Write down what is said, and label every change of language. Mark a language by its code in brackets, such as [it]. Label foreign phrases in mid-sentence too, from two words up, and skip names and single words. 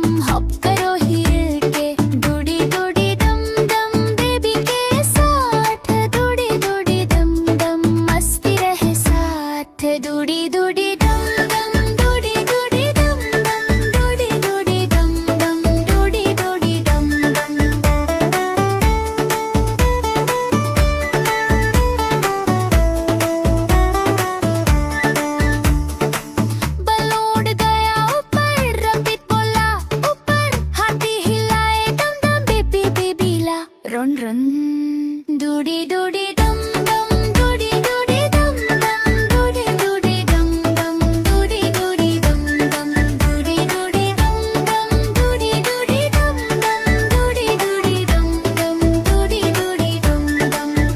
[hi] हॉप करो हिल के डूडी डूडी डम डम बेबी के साथ डूडी डूडी डम डम मस्ती रहे साथ डूडी डूडी डम डम डूडी डूडी डम डम डूडी डूडी डम डम डूडी डूडी डम डम बल उड़ गया ऊपर रबिट बोला ऊपर हाथी हिलाए दम दम बेबी बेबीला [en] run run [hi] डूडी डूडी डम डम डूडी डूडी डम डम डूडी डूडी डम डम डूडी डूडी डम डम डूडी डूडी डम डम डूडी डूडी डम डम डूडी डूडी डम डम डूडी डूडी डम डम